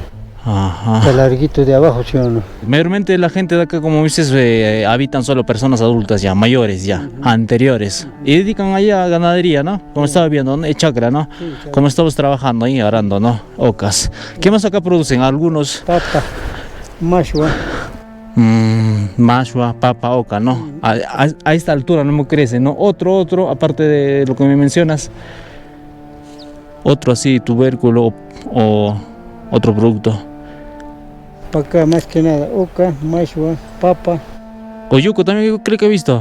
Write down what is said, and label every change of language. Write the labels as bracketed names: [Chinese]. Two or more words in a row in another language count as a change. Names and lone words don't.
[Spanish] Ajá. Está larguito de abajo, ¿sí o no? Mayormente la gente de acá, como dices, habitan solo personas adultas ya, mayores ya, anteriores. Y dedican allá a ganadería, ¿no? Como estaba viendo, ¿no? Chacra, ¿no? Sí, chacra. Como estamos trabajando ahí, arando, ¿no? Ocas. ¿Qué más acá producen? Algunos Papa, mashua. mashua, papa, oca, ¿no? A esta altura no me crece, ¿no? Otro, aparte de lo que me mencionas, otro así, tubérculo o otro producto. Para acá más que nada, oca, mashua, papa. Oyuco también yo creo que he visto.